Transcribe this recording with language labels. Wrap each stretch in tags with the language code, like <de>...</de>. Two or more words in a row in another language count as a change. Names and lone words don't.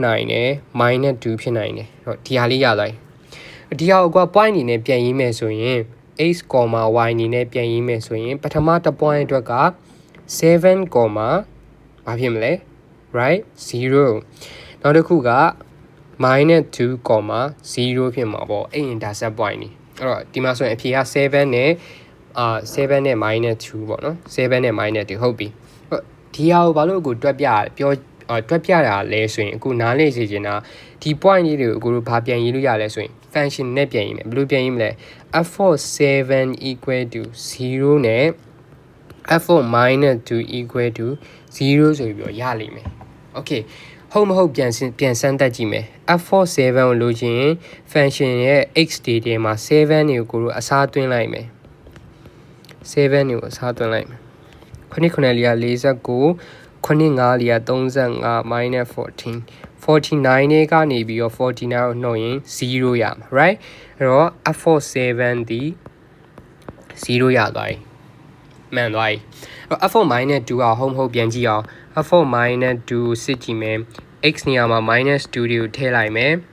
<my>နိုင်တယ် minus 2ဖြစ်နိုင်တယ်အဲ့တော့ဒီဟာလေးရလိုက်ဒီဟာကိုက point အနေနဲ့ပြန်ရေးမယ်ဆိုရင်x, y အနေနဲ့ပြန်ရေးမယ်ဆိုရင်ပထမတစ် point အတွက်က7, ဘာဖြစ်မလဲ right 0နောက်တစ်ခုက minus 2, 0ဖြစ်မှာပေါ့အဲ့</my> <en>intercept point</en> <my>นี่အဲ့တော့ဒီမှာဆို ရင်အဖြေက7နဲ့7နဲ့ minus 2ပေါ့နော်7နဲ့ minus 2ဟုတ်ပြီဒီဟာကိုဘာလို့ကိုတွက်ပြတာလဲဆိုရင်အခုနားလေ့စေချင်တာဒီ point လေးတွေကိုအခုတို့ဘာပြန်ရေးလို့ရလဲဆိုရင် function နဲ့ပြန်ရေးမယ်ဘယ်လိုပြန်ရေး မလဲ f(7)</my> <en>equal to</en> <my>0 နဲ့ f(-2)</my> <en>equal to</en> <my>0 ဆိုပြီးတော့ရလိမ့်မယ် okay ဟုတ်မဟုတ်ပြန်စမ်းသပ်ကြည့်မယ် f(7) ကိုလိုချင် function ရဲ့ x တွေမှာ7တွေကိုကိုတို့အစားသွင်းလိုက်မယ်7တွေကို အစားသွင်းလိုက်မယ်9လေးက49 9 5လေးက35 minus 14 49နဲ့ကနေပြီးတော့49ကိုနှုတ်ရင်0ရမှာ right အဲ့တော့ f(7) ဒီ0ရသွားပြီမှန်သွားပြီf4 minus 2က home ဟုတ်ပြန်ကြည့်အောင်f4 minus 2စစ်ကြည့်မယ် x နေရာမှာ minus 2တွေကိုထည့်လိုက်မယ်</my>